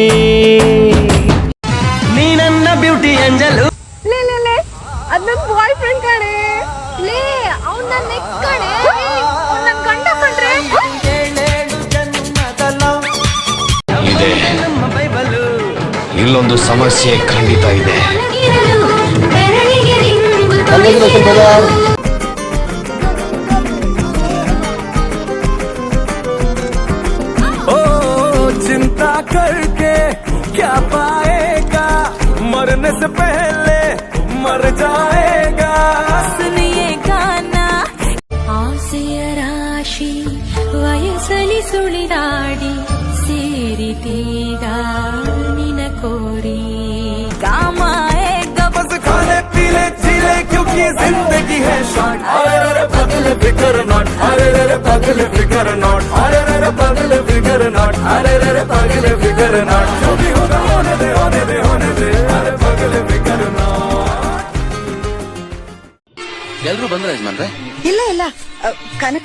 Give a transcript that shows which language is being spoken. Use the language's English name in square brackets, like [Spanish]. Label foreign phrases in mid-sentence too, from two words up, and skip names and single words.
[Kannada] ನೀ ನನ್ನ ಬ್ಯೂಟಿ ಅಂಜಲು. ಅದ್ ನನ್ [English] boy friend [Kannada] ಕಣೆ. ಲೇ ಅವ್ನ್ ನನ್ ನೆಕ್ಸ್ಟ್ ಕಣೆ. ಅವ್ನ್ ನನ್ ಗಂಡ ಕಣ್ರೆ. ಇದೆ. ಇಲ್ಲೊಂದು ಸಮಸ್ಯೆ ಖಂಡಿತ ಇದೆ. [Hindi] ओ चिंता करके क्या पाएगा, मरने से पहले मर जाएगा. [Kannada] ಸುನಿಯೇ ಗಾನ ಆಸೆಯ ರಾಶಿ ವಯಸ್ಸಲಿ ಸುಳಿದಾಡಿ ಸೇರಿದೀಗ ನಿನ ಕೋರಿ. [Hindi] बस खाने पीले चीले क्योंकि जिंदगी है शॉर्ट. अरे रे पगल फिकर नॉट, अरे रे पगल फिकर नॉट, अरे रे पगल फिकर नॉट, अरे रे पगल फिकर नॉट. जो भी होगा होने दे, होने दे, होने दे, अरे पगल फिकर नॉट. [Kannada] ಎಲ್ರು ಬಂದ್ರ ಯಜಮಾನ್ರೆ? ಇಲ್ಲ ಇಲ್ಲ ಕನಕ